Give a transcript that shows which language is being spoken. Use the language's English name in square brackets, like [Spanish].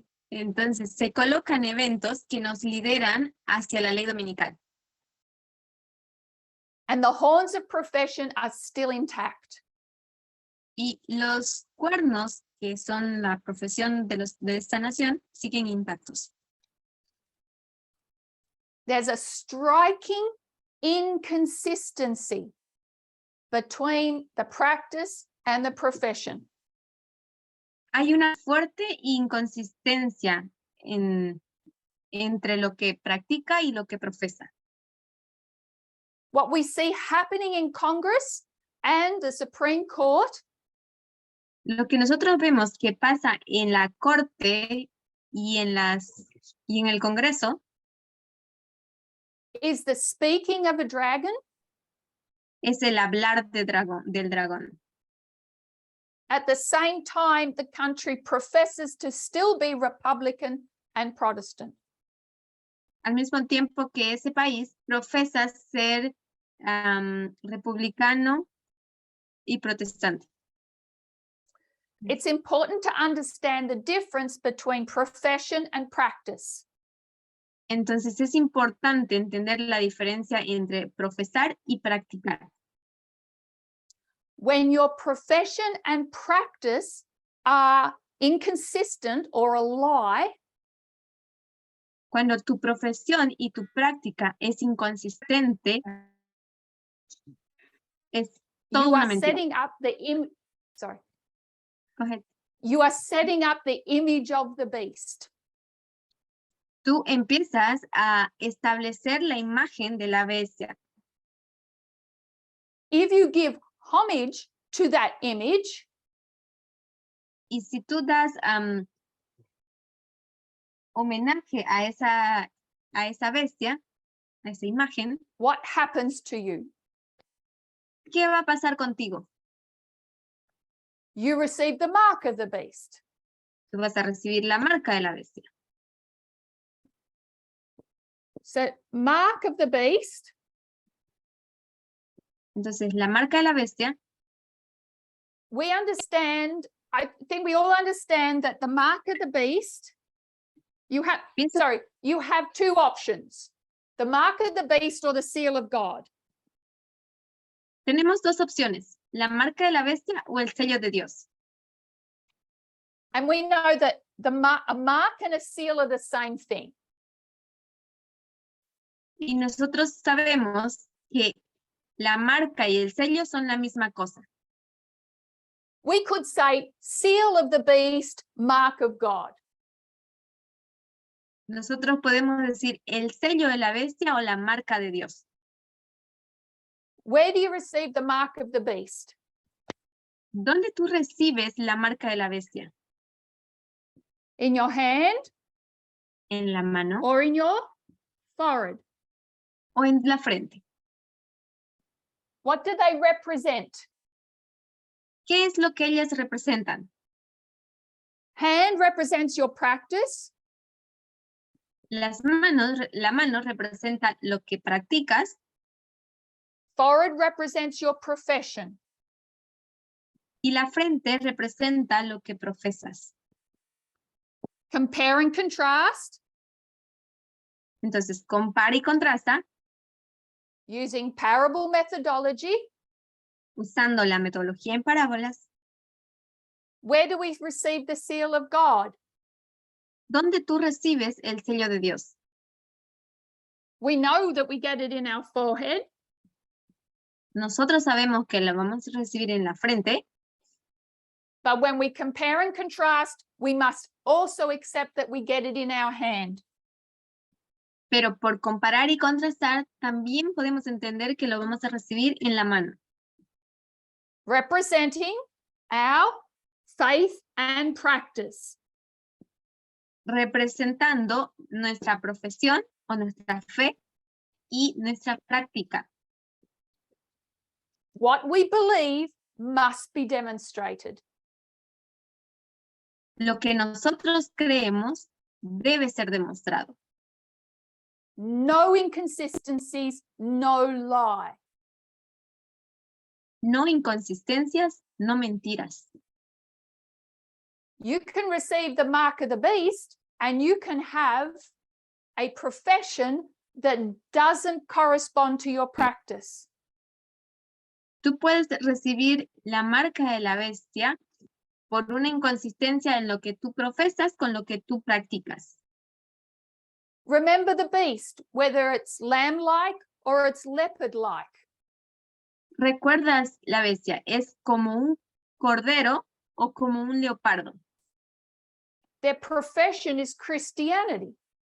[Spanish] Entonces, se colocan eventos que nos lideran hacia la ley dominical. [English] And the horns of profession are still intact. [Spanish] Y los cuernos, que son la profesión de esta nación, siguen intactos. [English] There's a striking inconsistency between the practice and the profession. [Spanish] Hay una fuerte inconsistencia entre lo que practica y lo que profesa. [English] What we see happening in Congress and the Supreme Court [Spanish] Lo que nosotros vemos que pasa en la corte y en el Congreso [English] is the speaking of a dragon [Spanish] es el hablar del dragón. [English] At the same time, the country professes to still be Republican and Protestant. [Spanish] Al mismo tiempo que ese país profesa ser republicano y protestante. [English] It's important to understand the difference between profession and practice. [Spanish] Entonces es importante entender la diferencia entre profesar y practicar. [English] When your profession and practice are inconsistent or a lie, [Spanish] Cuando tu profesión y tu práctica es inconsistente, es todo [English] you [Spanish] una [English] are [Spanish] mentira. [English] setting up Go ahead. you are setting up the image of the beast. [Spanish] Tú empiezas a establecer la imagen de la bestia. [English] If you give homage to that image, [Spanish] Y si tú das homenaje a esa bestia, a esa imagen, [English] what happens to you? [Spanish] ¿qué va a pasar contigo? [English] You receive the mark of the beast. [Spanish] Tú vas a recibir la marca de la bestia. [English] So, mark of the beast [Spanish] Entonces, la marca de la bestia, [English] we understand, I think we all understand that the mark of the beast, you have two options, the mark of the beast or the seal of God. [Spanish] tenemos dos opciones, la marca de la bestia o el sello de Dios. [English] And we know that a mark and a seal are the same thing. [Spanish] Y nosotros sabemos que la marca y el sello son la misma cosa. [English] We could say seal of the beast, mark of God. [Spanish] Nosotros podemos decir el sello de la bestia o la marca de Dios. [English] Where do you receive the mark of the beast? [Spanish] ¿Dónde tú recibes la marca de la bestia? [English] In your hand [Spanish] ¿En la mano [English] or in your forehead? [Spanish] o en la frente? [English] What do they represent? [Spanish] ¿Qué es lo que ellas representan? [English] Hand represents your practice. [Spanish] La mano representa lo que practicas. [English] Forehead represents your profession. [Spanish] Y la frente representa lo que profesas. [English] Compare and contrast. [Spanish] Entonces, compara y contrasta. [English] using parable methodology. [Spanish] Usando la metodología en parábolas, [English] Where do we receive the seal of God? [Spanish] donde tú recibes el sello de Dios. [English] We know that we get it in our forehead, [Spanish] Nosotros sabemos que lo vamos a recibir en la frente, [English] but when we compare and contrast, we must also accept that we get it in our hand. [Spanish] pero por comparar y contrastar, también podemos entender que lo vamos a recibir en la mano, [English] Representing our faith and practice. [Spanish] representando nuestra profesión o nuestra fe y nuestra práctica. [English] What we believe must be demonstrated. [Spanish] Lo que nosotros creemos debe ser demostrado. [English] No inconsistencies, no lie. [Spanish] No inconsistencias, no mentiras. [English] You can receive the mark of the beast and you can have a profession that doesn't correspond to your practice. [Spanish] Tú puedes recibir la marca de la bestia por una inconsistencia en lo que tú profesas con lo que tú practicas. [English] Remember the beast, whether it's lamb-like or it's leopard-like. [Spanish] ¿Recuerdas la bestia? ¿Es como un cordero o como un leopardo? [English] Their profession is Christianity.